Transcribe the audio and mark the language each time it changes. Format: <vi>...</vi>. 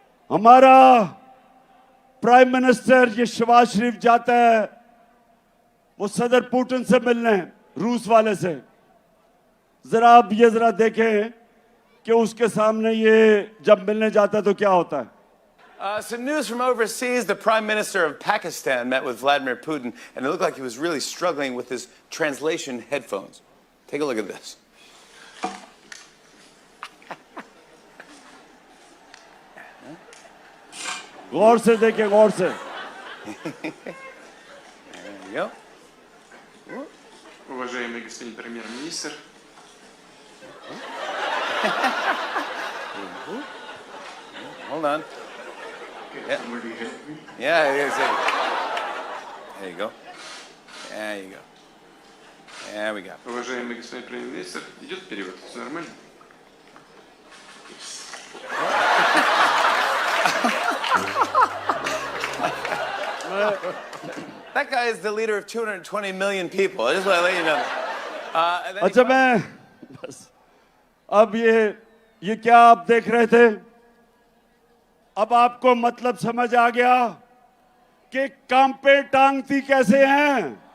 <hi>हमारा prime minister ये शहबाज शरीफ जाता है वो सदर पुतिन से मिलने, रूस वाले से। जरा आप ये जरा देखें कि उसके सामने ये जब मिलने जाता है तो क्या होता है।</hi> <en>Some news from overseas. The Prime Minister of Pakistan met with Vladimir Putin, and it looked like he was really struggling with his translation headphones. Take a look at this.</en> <hi>गौर से देखें, गौर से।</hi> <en>There you go.</en> <ru>Уважаемый господин премьер-министр,</ru> <en>Hold on. Yeah. somebody help me? Yeah, there you go. There you go. There we go.</en> <ru>Уважаемый господин премьер-министр, идет перевод, все нормально?</ru> <en>That guy is the leader of 220 million people. I just want to let you know. And then he</en> <hi>अच्छा</hi> <en>finally-</en> <hi>मैं बस अब ये क्या आप देख रहे थे? अब आपको मतलब समझ आ गया कि काम पे टांगती कैसे हैं।</hi>